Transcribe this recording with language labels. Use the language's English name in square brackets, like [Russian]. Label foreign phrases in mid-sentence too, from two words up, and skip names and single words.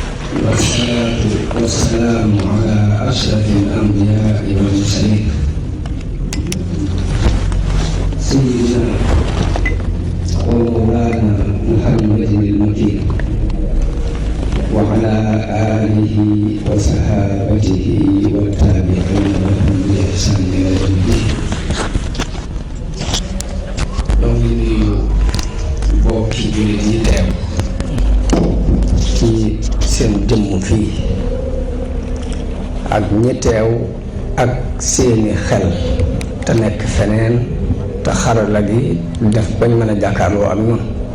[Arabic] والصلاة والسلام على أشرف الأنبياء والمرسلين سيدنا ومولانا محمد المكين وعلى آله وصحابته والتابعين لهم بإحسان إلى يوم الدين. [Wolof] ñoo ngi nuyu mbokki jullit yi teew ci seen jëmm fii ak ñi teew ak seeni xel te nekk feneen te xarala gi def bañ mën a jàkkaarloo ak ñun